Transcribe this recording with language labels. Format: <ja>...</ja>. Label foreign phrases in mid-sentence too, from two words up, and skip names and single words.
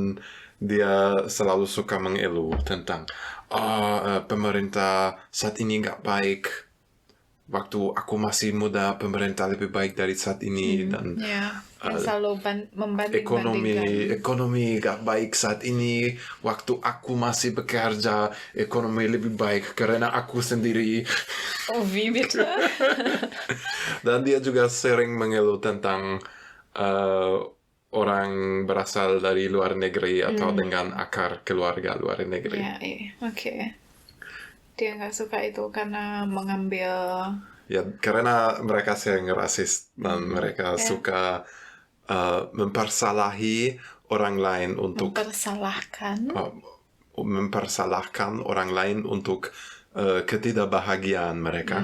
<id>Dan dia selalu suka mengeluh tentang pemerintah saat ini nggak baik. Waktu aku masih muda, pemerintah lebih baik dari saat ini, dan yang selalu membanding-bandingkan. ekonomi gak baik saat ini. Waktu aku masih bekerja, ekonomi lebih baik karena aku sendiri.</id> <de>Oh, wie bitte?</de> <id>Dan dia juga sering mengeluh tentang orang berasal dari luar negeri atau dengan akar keluarga luar negeri. Ya, oke. Dia nggak suka itu karena mengambil. Ya, karena mereka sering rasis dan mereka suka mempersalahi orang lain untuk mempersalahkan orang lain untuk ketidakbahagiaan mereka.</id>